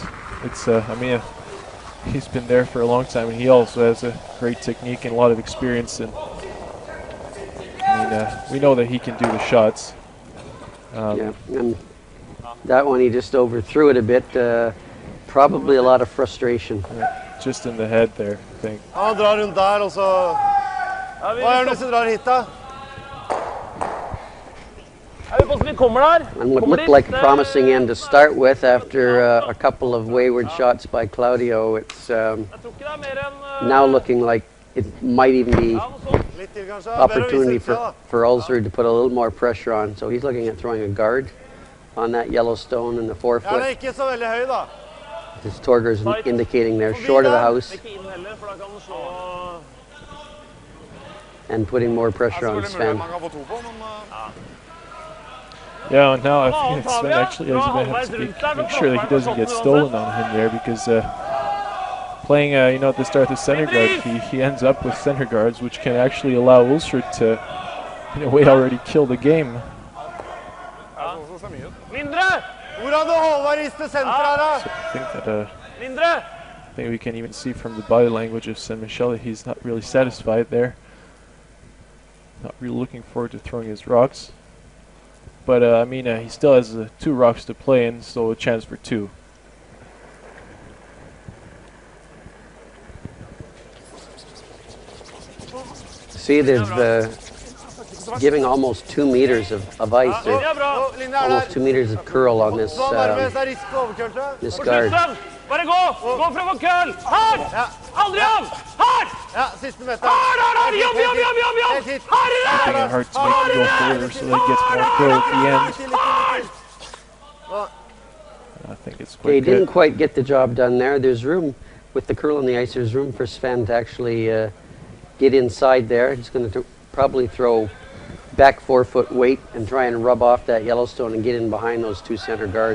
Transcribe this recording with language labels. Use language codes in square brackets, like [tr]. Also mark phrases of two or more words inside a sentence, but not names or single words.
[en] It's, I mean, he's been there for a long time, and he also has a great technique and a lot of experience. And I mean, we know that he can do the shots. Yeah, and that one he just overthrew it a bit. Probably a lot of frustration. Just in the head there, I think. [no] Han drar rundt der, og så hva gjør han hvis du drar hit, da? Er vi på vi kommer der? [en] And what looked like a promising end to start with after a couple of wayward shots by Claudio, it's [no] Jeg tror ikke det er mer enn [en] now looking like it might even be [no] ja, noe sånt. Litt til, kanskje. [en] opportunity for Ulsrud to put a little more pressure on. So he's looking at throwing a guard on that yellow stone in the [no] Ja, den er [en] 4-foot. [no] ikke så veldig høy, da. [en] As Torger's indicating they're short of the house [no] Ikke inn heller, for da kan den slå. [en] and putting more pressure on Sven. [no] Man kan få 2 på, men [en] Yeah, and now I think that Sven actually has to make sure that he doesn't get stolen on him there, because playing, you know, at the start of center guard, he ends up with center guards, which can actually allow Ulsrud to, in a way, already kill the game. [no] Mindre! Hvor hadde Håvard ristet senter her, da? [en] So I think that [no] Mindre! [en] I think we can even see from the body language of Michel that he's not really satisfied there. Not really looking forward to throwing his rocks. But I mean, he still has 2 rocks to play in, so a chance for 2. See, they've giving almost 2 meters of ice. [no] Det [en] There's [no] er bra. Linje er [en] almost 2 meters of curl on this [no] Så nærmest er risk på overkølte. [en] this [no] På [en] guard. [no] slutten! Bare gå! Gå frem og køl! Her! Aldri av! Her! Ja, siste meter. Her! Jobb, jobb, jobb, jobb, jobb! [en] Making it hard to make him go further, so that he gets more curl at the end. I think it's He quite didn't good. quite get the job done there. There's room with the curl on the ice, there's room for Sven to actually get inside there. He's going to probably throw back 4-foot weight and try and rub off that Yellowstone and get in behind those 2 center guards.